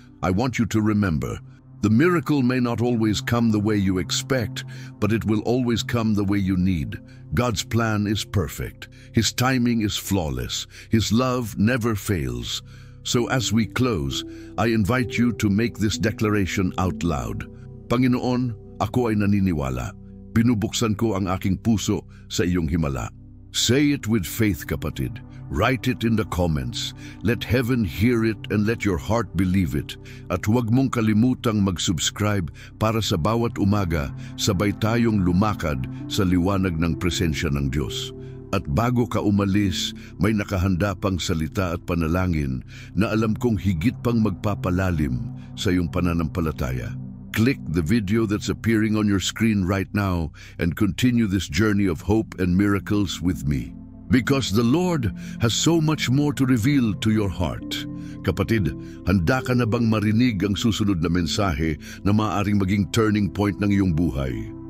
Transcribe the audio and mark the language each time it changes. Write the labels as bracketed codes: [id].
[en] I want you to remember, the miracle may not always come the way you expect, but it will always come the way you need. God's plan is perfect. His timing is flawless. His love never fails. So as we close, I invite you to make this declaration out loud. [tl] Panginoon, ako ay naniniwala. Binubuksan ko ang aking puso sa iyong himala. [en] Say it with faith, kapatid. Write it in the comments. Let heaven hear it and let your heart believe it. [tl] At huwag mong kalimutang mag-subscribe para sa bawat umaga, sabay tayong lumakad sa liwanag ng presensya ng Diyos. At bago ka umalis, may nakahanda pang salita at panalangin na alam kong higit pang magpapalalim sa iyong pananampalataya. [en] Click the video that's appearing on your screen right now and continue this journey of hope and miracles with me. Because the Lord has so much more to reveal to your heart. [tl] Kapatid, handa ka na bang marinig ang susunod na mensahe na maaaring maging turning point ng iyong buhay?